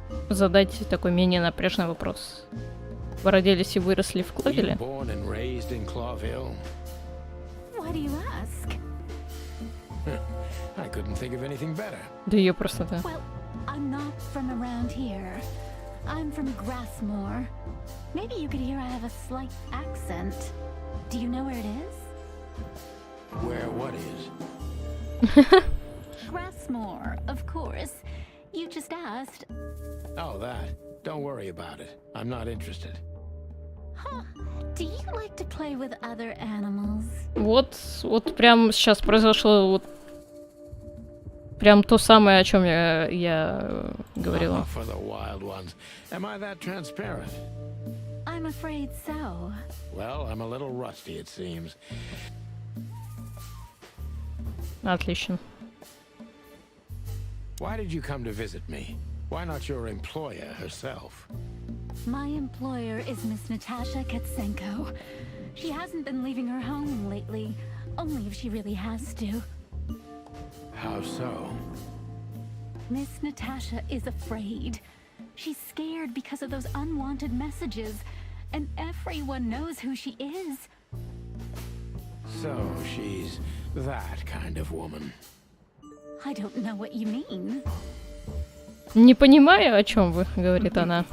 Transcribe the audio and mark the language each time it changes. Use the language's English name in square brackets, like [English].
[Russian] Задать такой менее напряжный вопрос. Вы родились и выросли в [English] Were you [Russian] Клавиле? [English] born and raised in Clawville? Why do you ask? I couldn't think of anything better. [Russian] Да ее просто, да. [English] Well, I'm not from around here. I'm from Grassmore. Maybe you could hear I have a slight accent. Do you know where it is? Where what is? Grassmore, of course. You just asked. Oh, that. Don't worry about it. I'm not interested. Do you like to play with other animals? [Russian] Вот прям сейчас произошло вот прям то самое, о чем я говорила. [English] For the wild ones. Am I that transparent? I'm afraid so. Well, I'm a little rusty, it seems. [Russian] Отлично. [English] Why did you come to visit me? Why not your employer herself? My employer is Miss Natasha Katsenko. She hasn't been leaving her home lately, only if she really has to. How so? Miss Natasha is afraid. She's scared because of those unwanted messages, and everyone knows who she is. So she's that kind of woman. I don't know what you mean. [Russian] Не понимаю, о чем вы, говорит она.